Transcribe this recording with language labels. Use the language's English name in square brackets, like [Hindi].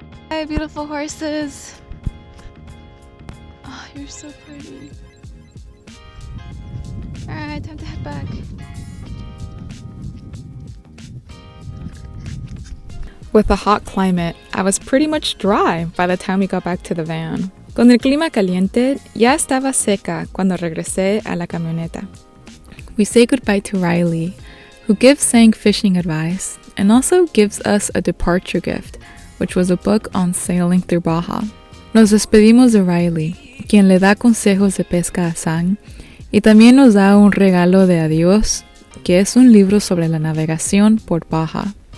[English] Hi, beautiful horses. Oh, you're so pretty. Alright, time to head back. With the hot climate, I was pretty much dry by the time we got back to the van. [Spanish] Con el clima caliente, ya estaba seca cuando regresé a la camioneta. [English] We say goodbye to Riley, who gives Sang fishing advice and also gives us a departure gift, which was a book on sailing through Baja. [Spanish] Nos despedimos de Riley, quien le da consejos de pesca a Sang, y también nos da un regalo de adiós, que es un libro sobre la navegación por Baja.